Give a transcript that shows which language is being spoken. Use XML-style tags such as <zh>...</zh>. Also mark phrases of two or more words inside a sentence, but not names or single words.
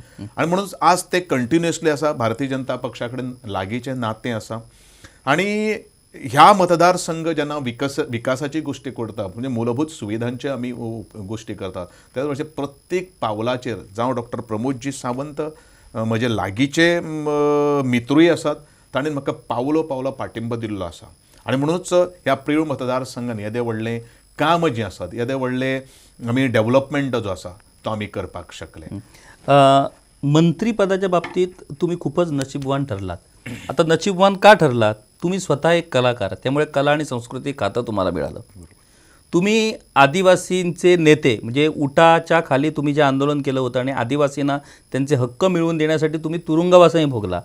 <kok>आनी म्हणून आज तें कंटिन्युअसली आसा. भारतीय जनता पक्षा कडेन लागींचें नातें आसा आनी ह्या मतदारसंघ जेन्ना विकासाची गोश्टी करता म्हणजे मूलभूत सुविधांचे आमी गोश्टी करतात त्या वेळाचेर प्रत्येक पावलाचेर जावं डॉक्टर प्रमोदजी सावंत म्हजे लागींचे मित्रूय आसात ताणें म्हाका पावलो पावलो पाठिंबो दिल्लो आसा. आनी म्हणूनच ह्या प्रिय मतदारसंघान येदें व्हडलें काम जें आसात येदें व्हडलें आमी डेव्हलपमेंट जो आसा तो आमी करपाक शकले.</kok> <mr>मंत्रीपदाच्या बाबतीत तुम्ही खूपच नशीबवान ठरलात. आता नशीबवान का ठरलात? तुम्ही स्वतः एक कलाकार, त्यामुळे कला आणि संस्कृती खातं तुम्हाला मिळालं. तुम्ही आदिवासींचे नेते म्हणजे उठाच्या खाली तुम्ही जे आंदोलन केलं होतं आणि आदिवासींना त्यांचे हक्क मिळवून देण्यासाठी तुम्ही तुरुंगवासही भोगला.</mr>